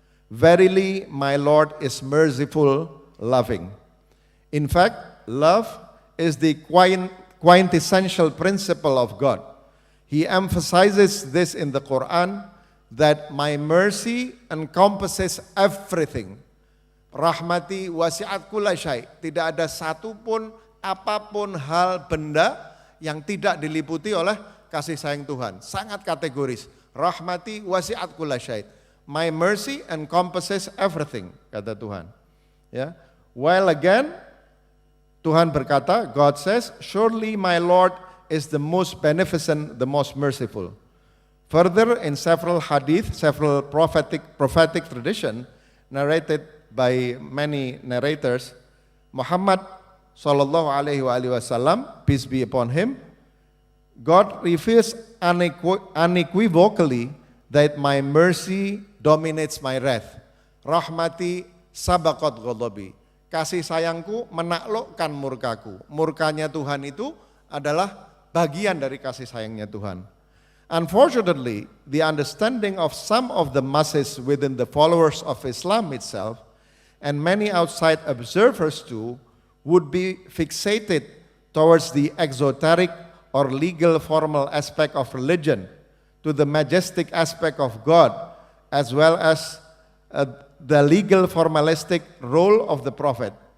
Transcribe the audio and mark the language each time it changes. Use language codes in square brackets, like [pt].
[en] Verily my Lord is merciful, loving. In fact, love is the quintessential principle of God. He emphasizes this in the Quran, that my mercy encompasses everything. [ar] Rahmati wasi'at kulla syai'. [id] Tidak ada satupun, apapun hal, benda yang tidak diliputi oleh kasih sayang Tuhan. Sangat kategoris. [ar] Rahmati wasi'at kulla syai'. [en] My mercy encompasses everything, [id] kata Tuhan. Ya. [en] While again, [id] Tuhan berkata, [en] God says, surely my Lord is the most beneficent, the most merciful. Further, in several hadith, several prophetic tradition narrated by many narrators, Muhammad [ar] sallallahu alaihi wasallam, [en] peace be upon him, God reveals unequivocally that my mercy dominates my wrath. [ar] Rahmati sabaqat ghadabi. [id] Kasih sayangku menaklukkan murkaku. Murkanya Tuhan itu adalah bagian dari kasih sayangnya Tuhan. [en] Unfortunately, the understanding of some of the masses within the followers of Islam itself and many outside observers too would be fixated towards the exoteric or legal formal aspect of religion, to the majestic aspect of God, as well as the legal formalistic role of the prophet.